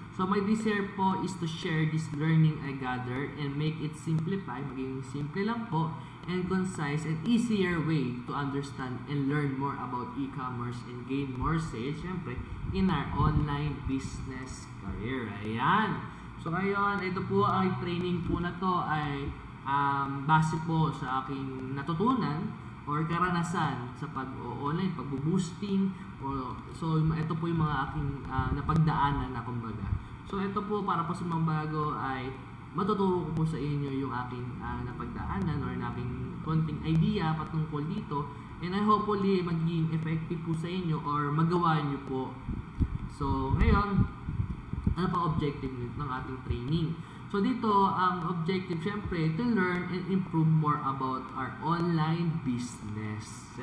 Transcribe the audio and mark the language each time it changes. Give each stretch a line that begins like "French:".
English: So, my desire po is to share this learning I gathered and make it simplify,
Filipino: maging simple lang po,
English: and concise and easier way to understand and learn more about e-commerce and gain more sales,
Filipino: syempre,
English: in our online business career.
Filipino: Ayan. So, ngayon, ito po ang training po na to ay base po sa aking natutunan or karanasan sa pag-online, pag-boosting. So, ito po yung mga aking napagdaanan na kumbaga. So, ito po para po sa mga bago ay matuturo ko po sa inyo yung aking napagdaanan or aking konting idea patungkol dito,
English: and I hopefully
Filipino: magiging effective po sa inyo or magawa nyo po. So, ngayon, ano pa objective ng ating training?
English: So,
Filipino: dito, ang objective, syempre,
English: to learn and improve more about our online business.